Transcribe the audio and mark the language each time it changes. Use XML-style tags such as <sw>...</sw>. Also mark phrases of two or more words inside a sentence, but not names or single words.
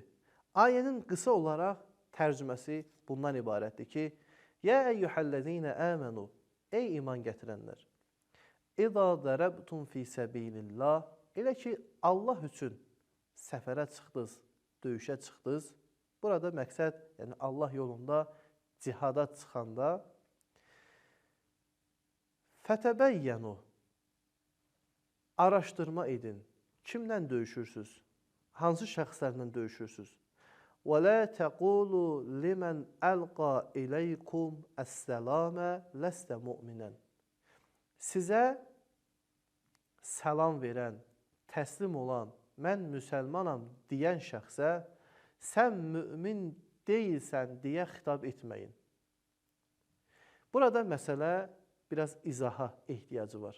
<az>Ayənin qısa olaraq tərcüməsi bundan ibarətdir ki,</az> <ar>يا أيها الذين آمنوا,</ar> <az>ey iman gətirənlər,</az> <ar>إذا ضربتم في سبيل الله,</ar> <az>elə ki, Allah üçün səfərə çıxdınız, döyüşə çıxdınız. Burada məqsəd, yəni Allah yolunda cihada çıxanda fətəbəyyənu, araşdırma edin. Kimlə döyüşürsüz? Hansı şəxslərlə döyüşürsüz?</az> <ar>وَلَا تَقُولُوا لِمَنْ أَلْقَى إِلَيْكُمْ السَّلَامَ لَسْتَ مُؤْمِنًا</ar> <az>Sizə salam verən, təslim olan, mən müsəlmanam deyən şəxsə sən mümin deyilsən deyə xitab etməyin. Burada məsələ biraz izaha ehtiyacı var.</az>